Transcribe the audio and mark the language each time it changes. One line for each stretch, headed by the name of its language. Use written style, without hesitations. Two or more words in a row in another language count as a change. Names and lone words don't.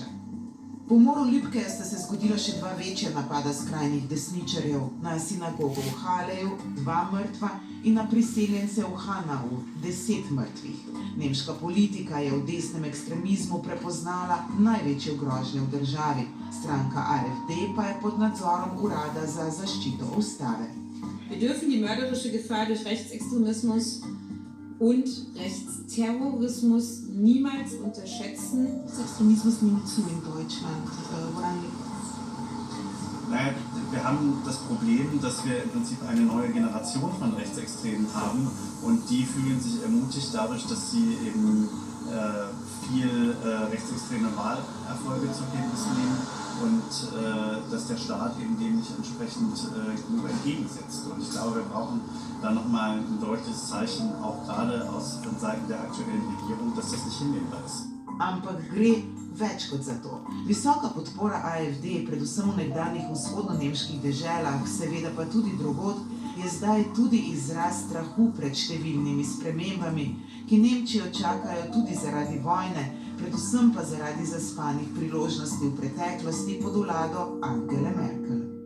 Slovenian: Po umoru Lübkeja sta se zgodila še dva večja napada skrajnih desničarjev, na sinagogo v Haleju 2 mrtva in na priseljence v Hanau 10 mrtvih. Nemška politika je v desnem ekstremizmu prepoznala največjo grožnjo v državi. Stranka AfD pa je pod nadzorom Urada za zaščito ustave.
German: Wir dürfen die mörderische Gefahr durch Rechtsextremismus und Rechtsterrorismus niemals unterschätzen. Extremismus nimmt zu in Deutschland. Woran liegt das? Naja, wir haben das Problem, dass wir im Prinzip eine neue Generation von Rechtsextremen haben und die fühlen sich ermutigt dadurch, dass sie eben viel rechtsextreme Wahlerfolge zur Kenntnis nehmen und dass der Staat eben dem nicht entsprechend genug entgegensetzt. Und ich glaube, wir brauchen da nochmal ein deutliches Zeichen, auch gerade von Seiten der aktuellen Regierung, dass das nicht hinnehmbar ist.
Slovenian: Ampak gre več kot za to. Visoka podpora AfD, predvsem v nekdanjih vzhodno-nemških deželah, seveda pa tudi drugod, je zdaj tudi izraz strahu pred številnimi spremembami, ki Nemčijo čakajo tudi zaradi vojne, predvsem pa zaradi zaspanih priložnosti v preteklosti pod vlado Angele Merkel.